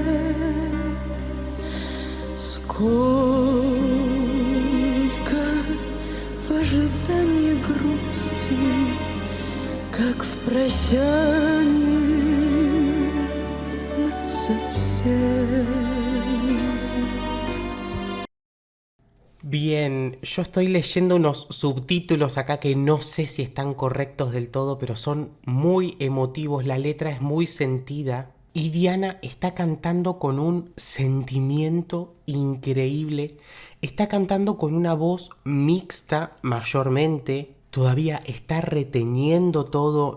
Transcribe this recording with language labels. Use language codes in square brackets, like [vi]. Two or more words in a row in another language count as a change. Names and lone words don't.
[ru] Сколько в ожидании грусти, как в прощании насовсем. [es] Bien, yo estoy leyendo unos subtítulos acá que no sé si están correctos del todo, pero son muy emotivos, la letra es muy sentida y Diana está cantando con un sentimiento increíble, está cantando con una voz mixta mayormente, todavía está reteniendo todo,